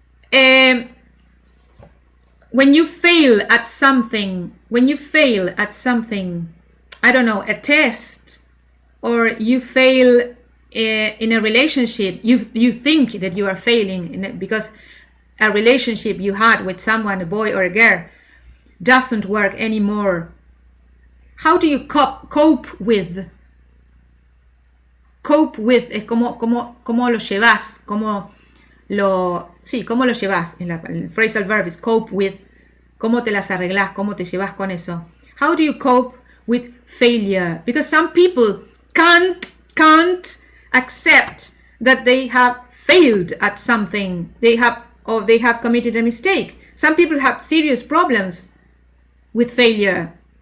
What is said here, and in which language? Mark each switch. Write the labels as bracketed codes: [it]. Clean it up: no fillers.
[en] When you fail at something, I don't know, a test, or you fail in a relationship, you think that you are failing because a relationship you had with someone, a boy or a girl, doesn't work anymore. How do you cope with? [es] Cope with es cómo lo llevas, cómo lo llevas. [en] El phrasal verb is cope with. [es] Cómo te las arreglás, cómo te llevas con eso. [en] How do you cope with failure? Because some people can't accept that they have failed at something. They have committed a mistake. Some people have serious problems with failure.